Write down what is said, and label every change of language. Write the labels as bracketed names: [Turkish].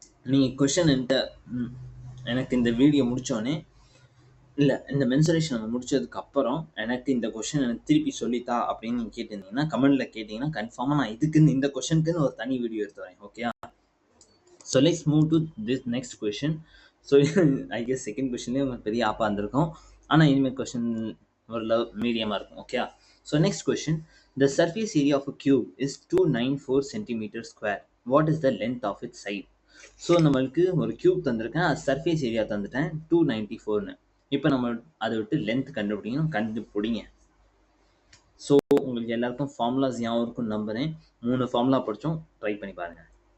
[Tamil] நீங்கள் கொஷின் எனக்கு இந்த வீடியோ முடித்தோடனே, இல்லை இந்த மென்சுரேஷன் நம்ம முடிச்சதுக்கப்புறம் எனக்கு இந்த கொஷின் எனக்கு திருப்பி சொல்லித்தா அப்படின்னு நீங்கள் கேட்டிருந்தீங்கன்னா, கமெண்ட்டில் கேட்டிங்கன்னா கன்ஃபார்மாக நான் இதுக்குன்னு இந்த கொஷனுக்குன்னு ஒரு தனி வீடியோ எடுத்து வரேன். Okay. [English] So let's move to this next question. So I guess [Tamil] second கொஷின்லேயே உங்களுக்கு பெரிய ஆப்பாக இருந்திருக்கும், ஆனால் இனிமேல் கொஷின் ஒரு மீடியமாக இருக்கும். Okay. [English] So next question, the surface area of a cube is 294 centimeters square. What is the length of its side? [Tamil] So நம்மளுக்கு ஒரு கியூப் தந்திருக்கேன், அது சர்ஃபேஸ் ஏரியா தந்துட்டேன் 294ன்னு. இப்போ நம்ம அதை விட்டு லென்த் கண்டுபிடிங்க. ஸோ உங்களுக்கு எல்லாருக்கும் ஃபார்முலாஸ் ஞாபகம் இருக்கும்னு நம்புகிறேன். 3 ஃபார்முலா படித்தோம், ட்ரை பண்ணி பாருங்கள்.